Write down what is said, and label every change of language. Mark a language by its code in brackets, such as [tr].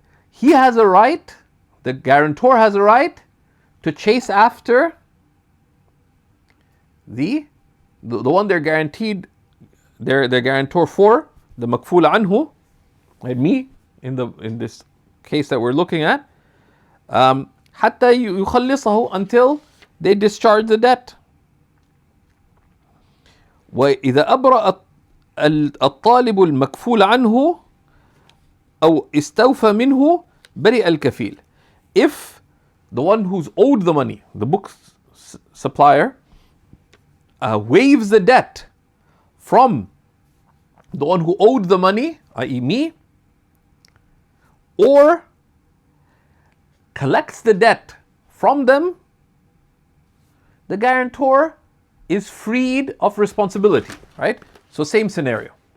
[en] he has a right, the guarantor has a right to chase after the one they're guaranteed, their guarantor for, the makful anhu, and me in this case that we're looking at, [ar] حتى يخلصه, [en] until they discharge the debt. [ar] وإذا أبرأ الطالب المكفول عنه أو استوفى منه برئ الكفيل. [en] If the one who's owed the money, the book supplier, waives the debt from the one who owed the money, i.e. me, or collects the debt from them, the guarantor is freed of responsibility, right? So same scenario.